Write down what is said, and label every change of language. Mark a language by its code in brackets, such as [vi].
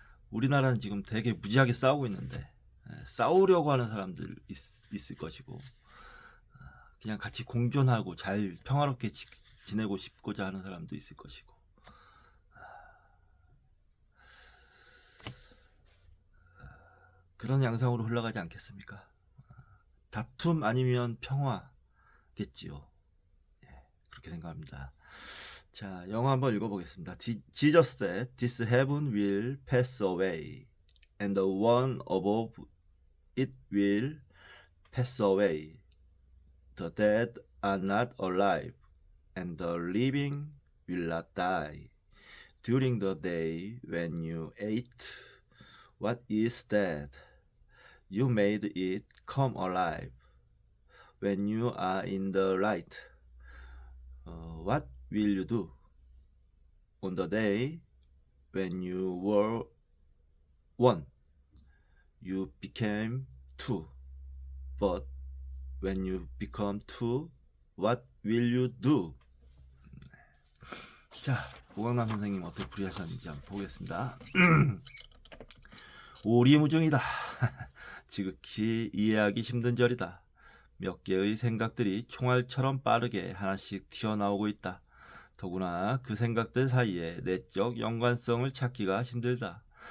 [ko] 우리나라는 지금 되게 무지하게 싸우고 있는데, 싸우려고 하는 사람들 있을 것이고, 그냥 같이 공존하고 잘 평화롭게 지내고 싶고자 하는 사람도 있을 것이고, 그런 양상으로 흘러가지 않겠습니까? 다툼 아니면 평화겠지요. 그렇게 생각합니다. 자, 영어 한번 읽어보겠습니다. [en] Jesus said, "This heaven will pass away, and the one above it will pass away. The dead are not alive, and the living will not die. During the day when you ate, what is dead? You made it come alive. When you are in the light, what will you do? On the day when you were one, you became two. But when you become two, what will you do?" [ko] 자, 오강남 선생님 어떻게 풀이하셨는지 한번 보겠습니다. 오리무중이다. 지극히 이해하기 힘든 절이다. 몇 개의 생각들이 총알처럼 빠르게 하나씩 튀어나오고 있다. 더구나 그 생각들 사이에 내적 연관성을 찾기가 힘들다.